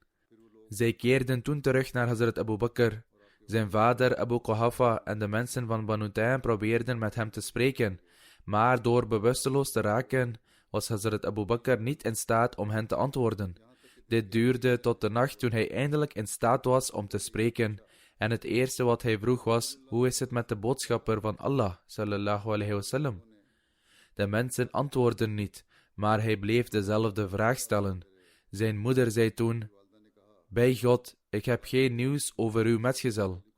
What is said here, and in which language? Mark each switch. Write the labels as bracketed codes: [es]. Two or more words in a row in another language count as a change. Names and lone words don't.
[nl] Zij keerden toen terug naar Hazrat Abu Bakr. Zijn vader Abu Quhafa en de mensen van Banu Taym probeerden met hem te spreken, maar door bewusteloos te raken, was Hazrat Abu Bakr niet in staat om hen te antwoorden. Dit duurde tot de nacht toen hij eindelijk in staat was om te spreken, en het eerste wat hij vroeg was: hoe is het met de boodschapper van Allah, [ar] صلى الله عليه وسلم? [nl] De mensen antwoordden niet, maar hij bleef dezelfde vraag stellen. Zijn moeder zei toen: bij God, ik heb geen nieuws over uw metgezel.